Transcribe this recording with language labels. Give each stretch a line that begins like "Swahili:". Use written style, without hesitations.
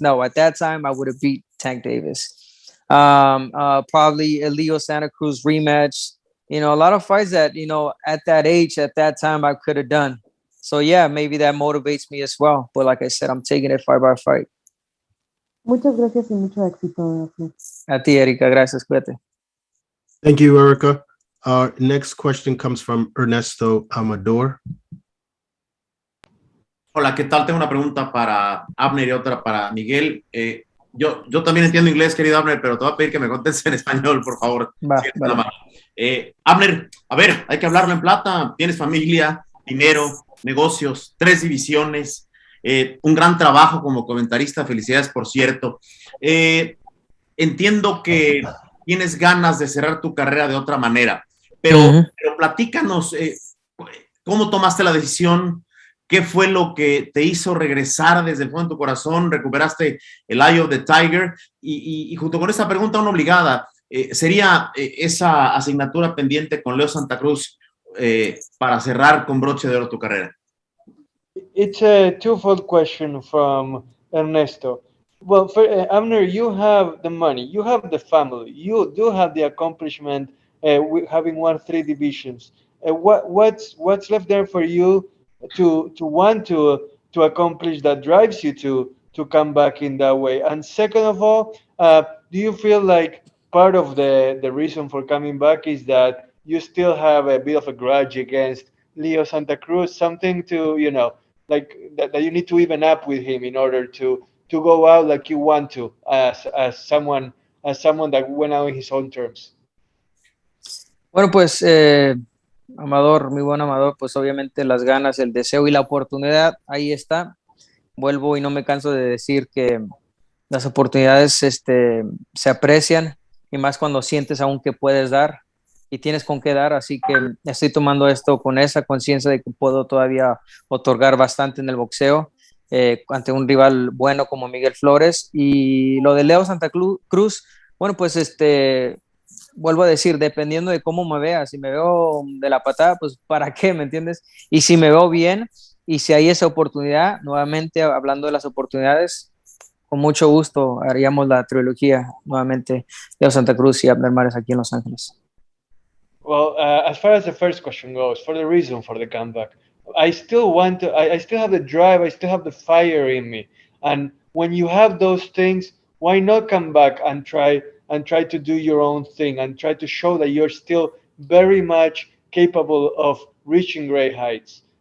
English: No, at that time I would have beat Tank Davis. Probably a Leo Santa Cruz rematch. A lot of fights that, at that age, at that time, I could have done. So, yeah, maybe that motivates me as well. But like I said, I'm taking it fight by fight.
Spanish: Muchas gracias y mucho éxito. A ti, Erika. Gracias. Cuídate.
English: Thank you, Erika. Our next question comes from Ernesto Amador.
Spanish: Hola, ¿qué tal? Tengo una pregunta para Abner y otra para Miguel. Yo también entiendo inglés, querido Abner, pero te voy a pedir que me contestes en español, por favor. Abner, a ver, hay que hablarlo en plata. Tienes familia, dinero, negocios, 3 divisiones, un gran trabajo como comentarista. Felicidades, por cierto. Entiendo que tienes ganas de cerrar tu carrera de otra manera, pero platícanos, ¿cómo tomaste la decisión? ¿Qué fue lo que te hizo regresar desde el fondo de tu corazón? ¿Recuperaste el Eye of the Tiger? Y junto con esta pregunta, una obligada, ¿sería esa asignatura pendiente con Leo Santa Cruz para cerrar con broche de oro tu carrera?
English: It's a twofold question from Ernesto. Well, Abner, you have the money, you have the family, you do have the accomplishment having won 3 divisions. What's left there for you to want to accomplish that drives you to come back in that way? And second of all, do you feel like part of the reason for coming back is that you still have a bit of a grudge against Leo Santa Cruz, something to, like that you need to even up with him in order to go out like you want to as someone that went out in his own terms?
Spanish: Bueno, pues Amador, muy buen Amador, pues obviamente las ganas, el deseo y la oportunidad, ahí está. Vuelvo y no me canso de decir que las oportunidades se aprecian y más cuando sientes aún que puedes dar y tienes con qué dar, así que estoy tomando esto con esa conciencia de que puedo todavía otorgar bastante en el boxeo ante un rival bueno como Miguel Flores. Y lo de Leo Santa Cruz, bueno, pues vuelvo a decir, dependiendo de cómo me vea, si me veo de la patada, pues ¿para qué? ¿Me entiendes? Y si me veo bien y si hay esa oportunidad, nuevamente hablando de las oportunidades, con mucho gusto haríamos la trilogía nuevamente, Leo Santa Cruz y Abner Mares aquí en Los Ángeles.
English: Well, as far as the first question goes, for the reason for the comeback, I still want to, I still have the drive, I still have the fire in me. And when you have those things, why not come back and try to do your own thing and try to show that you're still very much capable of reaching great heights?